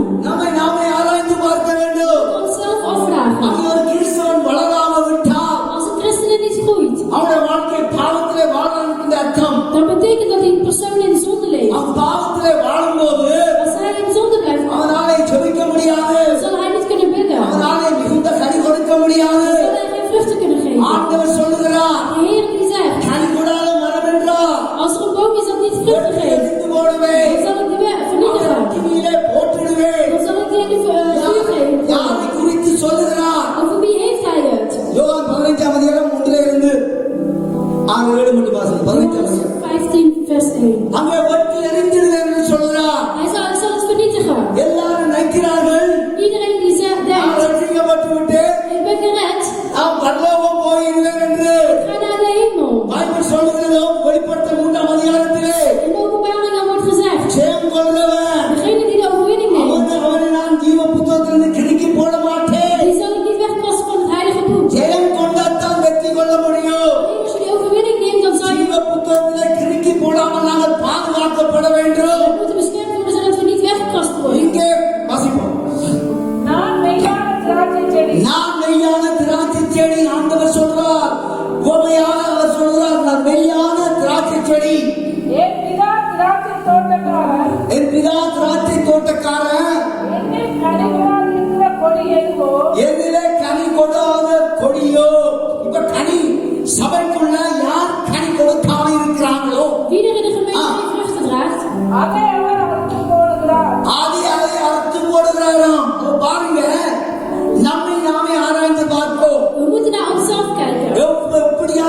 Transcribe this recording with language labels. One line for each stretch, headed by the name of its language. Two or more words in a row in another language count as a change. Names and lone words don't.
Tamil: நம்மை நாமே ஆராய்ந்து பார்க்க வேண்டும்.
Dutch: We onszelf afvragen.
Tamil: அங்கே ஒரு கிறிஸ்தவன் வளராமல் விட்டால்
Dutch: Als een christen niet groeit,
Tamil: அவனுடைய வாழ்க்கை பாவத்திலே வாழ்கின்ற அர்த்தம்.
Dutch: dan betekent dat die persoon in zonde leeft.
Tamil: அவன் பாவத்திலே வாழும்போது
Dutch: Als hij in zonde blijft,
Tamil: அவனாலே ஜெபிக்க முடியாது.
Dutch: zal hij niet kunnen bidden.
Tamil: அவனாலே மிகுந்த கனி கொடுக்க முடியாது.
Dutch: Zal hij geen vruchten kunnen geven.
Tamil: ஆண்டவர் சொல்லுகிறார்.
Dutch: De Heer die zegt,
Tamil: கனி கொடாத மரம் என்றால்
Dutch: als er een boom is dat niet vruchten geeft,
Tamil: எரிந்து போடுவேன்.
Dutch: dan zal ik die vernietigen.
Tamil: அக்கினியிலே போட்டுடுவேன்.
Dutch: Dan zal ik die in de vuur geven.
Tamil: யாரை குறித்து சொல்லுகிறார்?
Dutch: Over wie heeft hij het?
Tamil: யோவான் 15ஆம் அதிகாரம் 1-இருந்து 6-7 மட்டும் வாசிங்க. 15ஆம் அதிகாரம்.
Dutch: 15 vers 1.
Tamil: அங்கே வெட்டி எரிந்திடுவேன் என்று சொல்கிறார்.
Dutch: Hij zal het vernietigen.
Tamil: எல்லாரும் நினைக்கிறார்கள்
Dutch: Iedereen die zegt,
Tamil: நான்
Dutch: denkt,
Tamil: ரட்சிக்கப்பட்டு விட்டேன்,
Dutch: ik ben gered,
Tamil: நான் பரலோகம் போயிடுவேன் என்று.
Dutch: ga naar de hemel.
Tamil: பைபிள் சொல்லுகிறதோ வெளிப்படுத்தல் 3ஆம் அதிகாரத்திலே
Dutch: In de openbaringen wordt gezegd,
Tamil: ஜெயம் கொள்கிறவன்
Dutch: degene die de overwinning neemt,
Tamil: அவனை நான் ஜீவ புத்தகத்திலிருந்து கிறுக்கி போட மாட்டேன்.
Dutch: die zal ik niet wegpassen van het heilige boek.
Tamil: ஜெயம் கொண்டாத்தான் வெற்றி கொள்ள முடியும்.
Dutch: Alleen als je die overwinning neemt, dan zal je
Tamil: ஜீவ புத்தகத்திலே கிறுக்கி போடாமல் நாங்கள் பாதுகாக்கப்பட வேண்டும்.
Dutch: moeten beschermd worden, zodat we niet weggekast worden.
Tamil: இங்கே வாசிப்போம். நான் மெய்யான திராட்சை செடி. நான் மெய்யான திராட்சை செடி. ஆண்டவர் சொல்றார், உண்மையாக அவர் சொல்றார், நான் மெய்யான திராட்சை செடி. என் பிதா திராட்சை தோட்டக்காரர். என் பிதா திராட்சை தோட்டக்காரன். என்னில் கனி கொடாதிருக்கிற கொடி எதுவோ, எதிலே கனி கொடாத கொடியோ. இப்ப கனி சபைக்குள்ள யார் கனி கொடுக்காம இருக்கிறாங்களோ
Dutch: Wie er in de gemeente geen vruchten draagt,
Tamil: அதை அவர் அவருக்கு போடுகிறார். அதை அறுத்து போடுகிறாராம். அப்ப பாருங்க, நம்மை நாமே ஆராய்ந்து பார்ப்போம்.
Dutch: we moeten naar onszelf kijken.
Tamil: எப்படி